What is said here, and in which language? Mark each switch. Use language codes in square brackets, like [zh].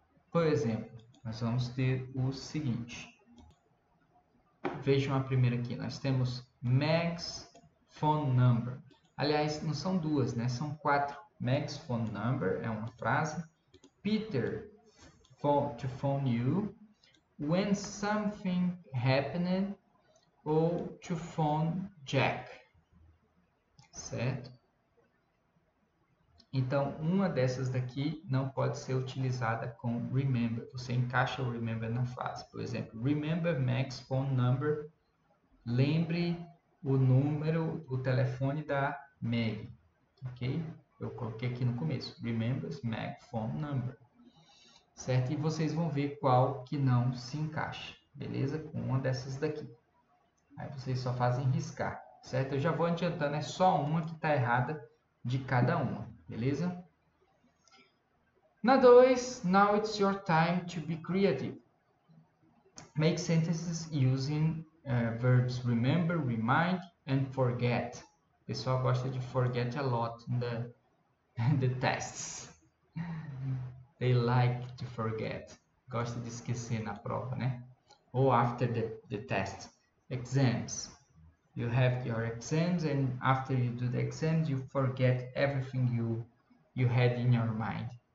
[pt] Por exemplo, nós vamos ter o seguinte. Vejam a primeira aqui. Nós temos [en] Meg's phone number. [pt] Aliás, não são duas, né? São 4. [en] Meg's phone number [pt] é uma frase. [en] Peter to phone you. When something happened. [pt] Ou [en] to phone Jack. Certo? [pt] Então, uma dessas daqui não pode ser utilizada com remember. Você encaixa o remember na frase. Por exemplo, [en] remember Meg's phone number. [pt] Lembre o número, o telefone da Meg. Ok? Eu coloquei aqui no começo. [en] Remember Meg's phone number. [pt] Certo? E vocês vão ver qual que não se encaixa. Beleza? Com uma dessas daqui. Aí vocês só fazem riscar. Certo? Eu já vou adiantando. É só uma que está errada de cada uma. Beleza? Na 2, [en] now it's your time to be creative. Make sentences using verbs remember, remind, and forget. [pt] O pessoal gosta de [en] forget a lot in the tests. They like to forget. [pt] Gosta de esquecer na prova, né? [en] Or after the test. Exams. You have your exams, and after you do the exams, you forget everything you had in your mind.